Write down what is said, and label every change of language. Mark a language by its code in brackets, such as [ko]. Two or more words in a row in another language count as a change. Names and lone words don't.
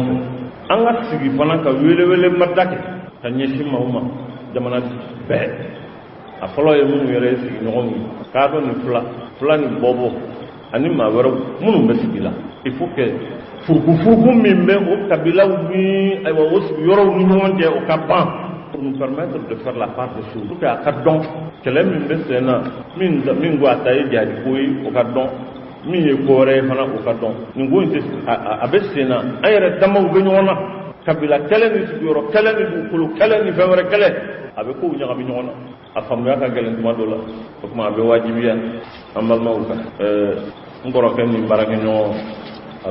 [bm] fɛ an ka sigi fana ka welewele mada kɛ ka ɲɛsin maaw ma jamana bɛɛ a fɔlɔ ye minnu yɛrɛ sigi ɲɔgɔn ye k'a dɔn nin fila ni bɔbɔ ani maa wɛrɛw minnu bɛ sigi la [fr] il faut que [bm] furukufuruku min bɛ o kabilaw ni ayiwa o sigiyɔrɔw ni ɲɔgɔn cɛ o ka ban [fr] pour nous permettre de faire la part des choses pour que [bm] a ka dɔn kɛlɛ min bɛ sen na min ko a ta ye jadi ko ye o ka dɔn min ye ko wɛrɛ ye fana o ka dɔn nin ko in tɛ a bɛ sen na an yɛrɛ damaw bɛ ɲɔgɔn na kabila kɛlɛ ni sigiyɔrɔ kɛlɛ ni dugukolo kɛlɛ ni fɛn wɛrɛ kɛlɛ a bɛ kow ɲagami ɲɔgɔn na a faamuya ka gɛlɛn tuma dɔ la o tuma a bɛ wajibiya an balimaw kan n kɔrɔkɛ ni baarakɛɲɔgɔn a